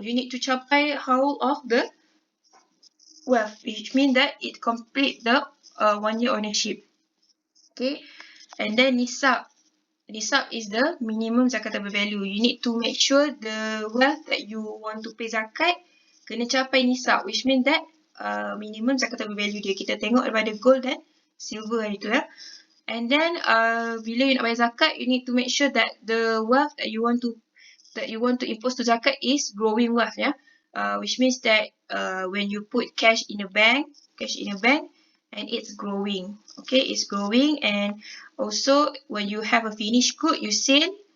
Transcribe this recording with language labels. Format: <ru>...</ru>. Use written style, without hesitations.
<en>You need to</en> <ms>capai</ms> <en>whole of the wealth, which means that it complete the 1 year ownership. Okay. And then nisab. Nisab is the minimum zakatable value. You need to make sure the wealth that you want to pay zakat</en> <ms>kena capai nisab,</ms> <en>which means that minimum zakatable value</en> <ms>dia. Kita tengok daripada gold dan silver itu ya.</ms> <en>And then</en> <ms>bila</ms> <en>you</en> <ms>nak bayar</ms> <en>zakat, you need to make sure that the wealth that you want to impose to zakat is growing wealth ya. Which means that when you put cash in a bank and it's growing. Okay, it's growing, and also when you have a finished good, you sell,</en>